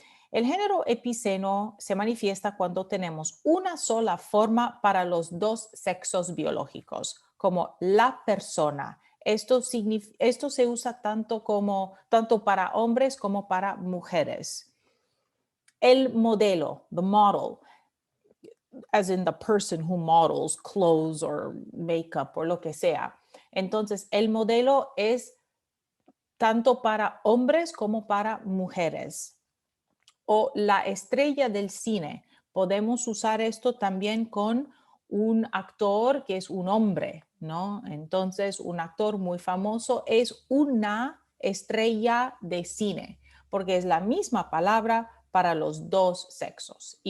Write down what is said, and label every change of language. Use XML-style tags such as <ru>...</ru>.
<es>El género epiceno se manifiesta cuando tenemos una sola forma para los dos sexos biológicos, como la persona, Esto se usa tanto para hombres como para mujeres. El modelo,</es> <en>the model, as in the person who models clothes or makeup</en> <es>o lo que sea. Entonces, el modelo es tanto para hombres como para mujeres. O la estrella del cine. Podemos usar esto también con un actor que es un hombre, ¿no? Entonces, un actor muy famoso es una estrella de cine, porque es la misma palabra para los dos sexos.</es>